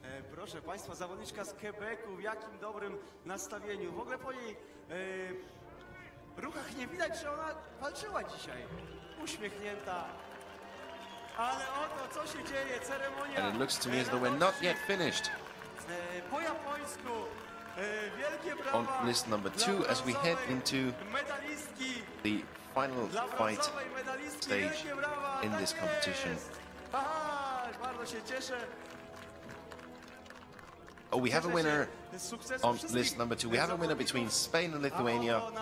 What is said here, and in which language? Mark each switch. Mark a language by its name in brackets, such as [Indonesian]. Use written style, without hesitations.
[Polish] Proszę Państwa, zawodniczka z Quebecu, w jakim dobrym nastawieniu. W ogóle po jej ruchach nie widać, że ona walczyła dzisiaj. Uśmiechnięta. Ale oto, co się dzieje, ceremonia. [English] And it looks to me as though we're not yet finished. [Polish] Po japońsku, wielkie brawa. [English] On list number 2, as we head into the final fight stage in this competition. [Polish] Bardzo się cieszę. [English] Oh, we have a winner on list number 2. We have a winner between Spain and Lithuania.